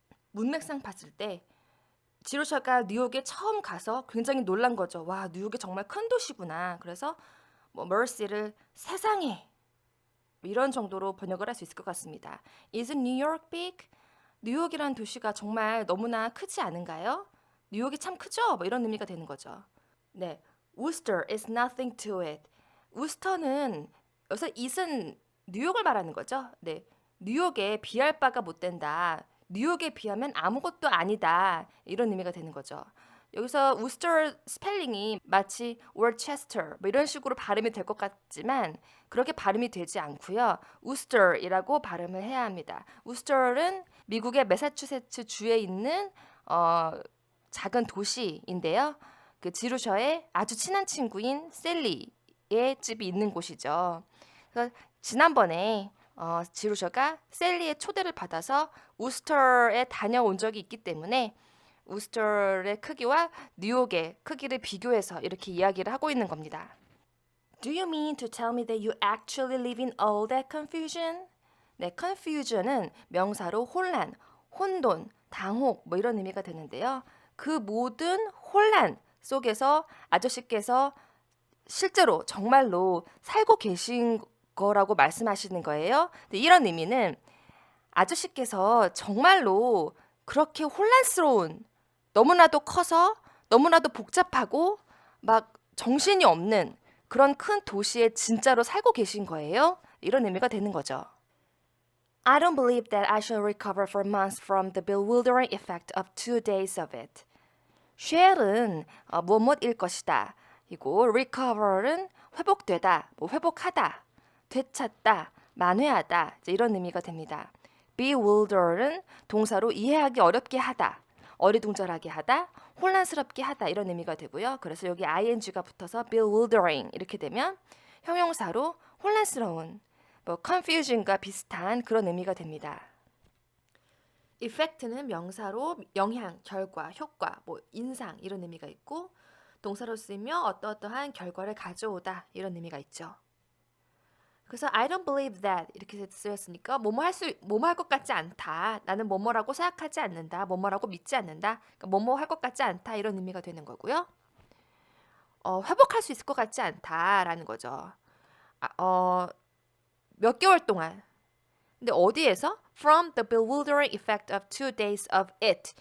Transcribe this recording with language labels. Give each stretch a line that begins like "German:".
Korean: 문맥상 봤을 때 지로샤가 뉴욕에 처음 가서 굉장히 놀란 거죠. 와, 뉴욕이 정말 큰 도시구나. 그래서 뭐 머시를 세상에 이런 정도로 번역을 할 수 있을 것 같습니다.
English: Is New York big?
Korean: 뉴욕이란 도시가 정말 너무나 크지 않은가요? 뉴욕이 참 크죠? 뭐 이런 의미가 되는 거죠.
English: 네, Worcester is nothing to it.
Korean: 우스터는 여기서 it은 뉴욕을 말하는 거죠. 네, 뉴욕에 비할 바가 못 된다. 뉴욕에 비하면 아무것도 아니다. 이런 의미가 되는 거죠. 여기서 우스터 스펠링이 마치 월체스터 뭐 이런 식으로 발음이 될 것 같지만 그렇게 발음이 되지 않고요. 우스터이라고 발음을 해야 합니다. 우스터는 미국의 매사추세츠 주에 있는 작은 도시인데요. 그 지루셔의 아주 친한 친구인 셀리의 집이 있는 곳이죠. 그래서 지난번에 지루셔가 셀리의 초대를 받아서 우스터에 다녀온 적이 있기 때문에 우스터의 크기와 뉴욕의 크기를 비교해서 이렇게 이야기를 하고 있는 겁니다.
English: Do you mean to tell me that you actually live in all that confusion?
Korean: 네, confusion은 명사로 혼란, 혼돈, 당혹 뭐 이런 의미가 되는데요. 그 모든 혼란 속에서 아저씨께서 실제로 정말로 살고 계신 거라고 말씀하시는 거예요. 근데 이런 의미는 아저씨께서 정말로 그렇게 혼란스러운 너무나도 커서 너무나도 복잡하고 막 정신이 없는 그런 큰 도시에 진짜로 살고 계신 거예요. 이런 의미가 되는 거죠.
English: I don't believe that I shall recover for months from the bewildering effect of 2 days of it.
Korean: shall은 무엇일 것이다. 이고 recover은 회복되다, 뭐 회복하다, 되찾다, 만회하다 이제 이런 의미가 됩니다. bewilder은 동사로 이해하기 어렵게 하다, 어리둥절하게 하다, 혼란스럽게 하다 이런 의미가 되고요. 그래서 여기 ing가 붙어서 bewildering 이렇게 되면 형용사로 혼란스러운, 뭐 confusion과 비슷한 그런 의미가 됩니다. effect는 명사로 영향, 결과, 효과, 뭐 인상 이런 의미가 있고 동사로 쓰이며 어떠어떠한 결과를 가져오다 이런 의미가 있죠. 그래서
English: I don't believe that
Korean: 이렇게 쓰였으니까 뭐뭐 할 것 같지 않다. 나는 뭐뭐라고 생각하지 않는다. 뭐뭐라고 믿지 않는다. 그러니까 뭐뭐 할 것 같지 않다 이런 의미가 되는 거고요. 회복할 수 있을 것 같지 않다라는 거죠. 몇 개월 동안. 근데 어디에서?
English: From the bewildering effect of 2 days of it.